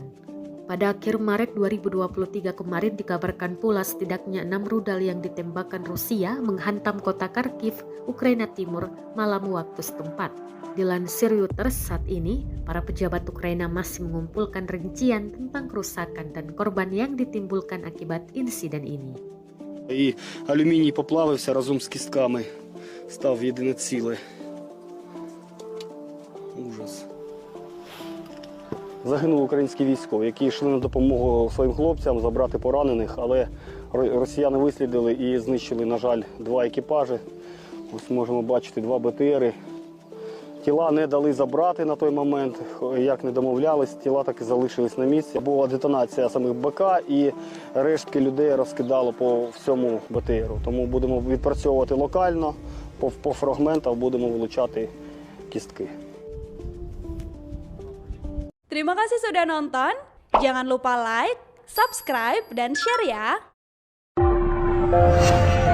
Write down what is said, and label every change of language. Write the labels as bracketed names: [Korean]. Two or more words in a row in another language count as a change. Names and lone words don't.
[Indonesian] Pada akhir Maret 2023 kemarin dikabarkan pula setidaknya 6 rudal yang ditembakkan Rusia menghantam kota Kharkiv, Ukraina Timur, malam waktu setempat. Dilansir Reuters, saat ini para pejabat Ukraina masih mengumpulkan rincian tentang kerusakan dan korban yang ditimbulkan akibat insiden ini. [Ukrainian] І алюміній поплавився разом з кістками, став в єдине ціле. Ужас. Загинули українські військові, які йшли на допомогу своїм хлопцям забрати поранених, але росіяни вислідили і знищили, на жаль, 2 екіпажі. Ось можемо бачити 2 БТРи. Тіла не дали забрати на той момент, як не домовлялись, тіла так і залишились на місці. Була детонація самих БК і рештки людей розкидало по всьому БТРу. Тому будемо відпрацьовувати локально, по фрагментах будемо вилучати кістки. [Indonesian] Terima kasih sudah nonton. Jangan lupa like, subscribe, dan share ya.